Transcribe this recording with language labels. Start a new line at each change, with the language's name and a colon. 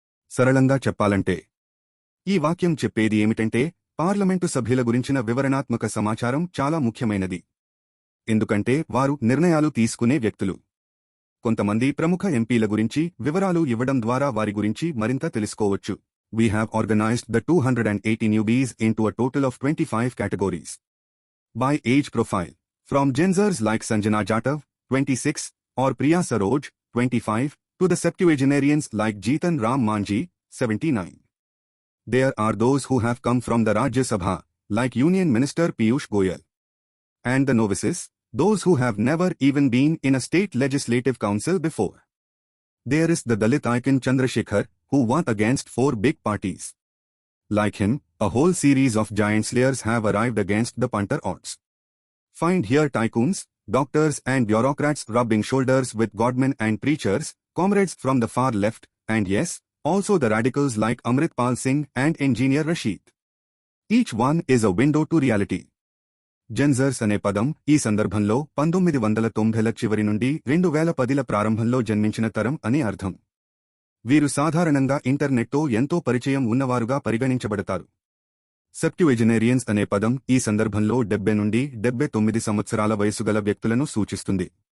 Telugu: సరళంగా చెప్పాలంటే ఈ వాక్యం చెప్పేది ఏమిటంటే పార్లమెంటు సభ్యుల గురించిన వివరణాత్మక సమాచారం చాలా ముఖ్యమైనది. ఎందుకంటే వారు నిర్ణయాలు తీసుకునే వ్యక్తులు. కొంతమంది ప్రముఖ ఎంపీల గురించి వివరాలు ఇవ్వడం ద్వారా వారి గురించి మరింత తెలుసుకోవచ్చు.
English: We have organized the 280 newbies into a total of 25 categories. By age profile, from Genzers like Sanjana Jatav, 26, or Priya Saroj, 25, to the septuagenarians like Jeetan Ram Manji, 79. There are those who have come from the Rajya Sabha, like Union Minister Piyush Goyal. And the novices, those who have never even been in a state legislative council before. There is the Dalit icon Chandrasekhar, who won against 4 big parties. Like him, a whole series of giant slayers have arrived against the punter odds. Find here tycoons, doctors and bureaucrats rubbing shoulders with godmen and preachers, comrades from the far left, and yes, also the radicals like Amritpal Singh and Engineer Rashid. Each one is a window to reality.
Telugu: జెన్జర్స్ అనే పదం ఈ సందర్భంలో 1990ల చివరి నుండి 2010ల ప్రారంభంలో జన్మించిన తరం అని అర్థం. వీరు సాధారణంగా ఇంటర్నెట్తో ఎంతో పరిచయం ఉన్నవారుగా పరిగణించబడతారు. సెప్ట్యువెజెనేరియన్స్ అనే పదం ఈ సందర్భంలో 70 నుండి 79 సంవత్సరాల వయసుగల వ్యక్తులను సూచిస్తుంది.